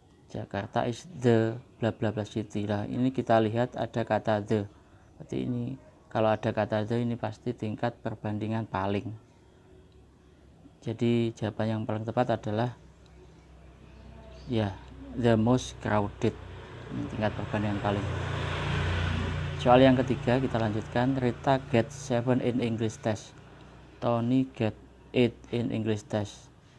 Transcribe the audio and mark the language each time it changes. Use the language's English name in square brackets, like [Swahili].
[English] Jakarta is the bla bla bla city. [Indonesian] Nah, ini kita lihat ada kata the. Berarti ini kalau ada kata the, ini pasti tingkat perbandingan paling. Jadi jawaban yang paling tepat adalah [English] the most crowded, [Indonesian] tingkat perbandingan paling. Soal yang ketiga kita lanjutkan. [English] Rita get 7 in English test, Tony get 8 in English test.